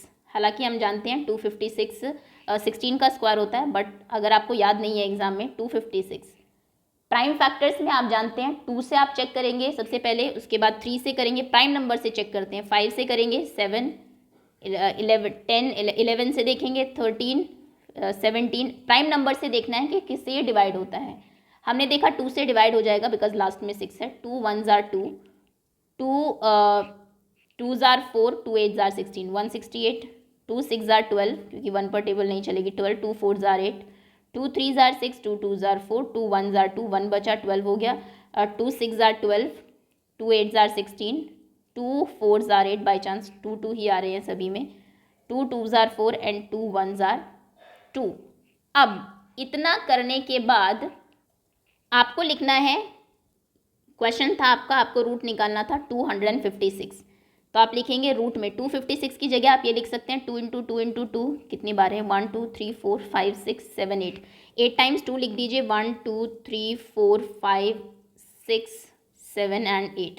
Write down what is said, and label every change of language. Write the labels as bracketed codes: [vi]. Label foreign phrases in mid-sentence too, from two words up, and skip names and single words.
[hi] हालांकि हम जानते हैं 256 16 का स्क्वायर होता है, बट अगर आपको याद नहीं है एग्जाम में 256 [en] prime factors [hi] में आप जानते हैं 2 से आप चेक करेंगे सबसे पहले, उसके बाद 3 से करेंगे, [en] prime number [hi] से चेक करते हैं, 5 से करेंगे, 7, 11, 10, 11 से देखेंगे, 13, 17। [en] prime number [hi] से देखना है कि किससे ये डिवाइड होता है। हमने देखा 2 से डिवाइड हो जाएगा [en] because last [hi] में 6 है। [en] 2 1s are 2, 2 2s are 4, 2 8s are 16, 168, 2 6s are 12, [hi] क्योंकि 1 पर टेबल नहीं चलेगी, [en] 12, 2 4s are 8, 2 3s are 6, 2 2s are 4, 2 1s are 2, [hi] 1 बचा 12 हो गया, [en] 2 6s are 12, 2 8s are 16, 2 4s are 8, by chance [hi] 2 2 ही आ रहे हैं सभी में, [en] 2 2s are 4 and 2 1s are 2. [hi] अब इतना करने के बाद आपको लिखना है, क्वेश्चन था आपका, आपको रूट निकालना था 256, तो आप लिखेंगे रूट में 256 की जगह आप ये लिख सकते हैं 2 इंटू 2 इंटू 2, कितनी बार है 1 2 3 4 5 6 7 8, 8 टाइम्स 2 लिख दीजिए, 1 2 3 4 5 6 7 एंड 8।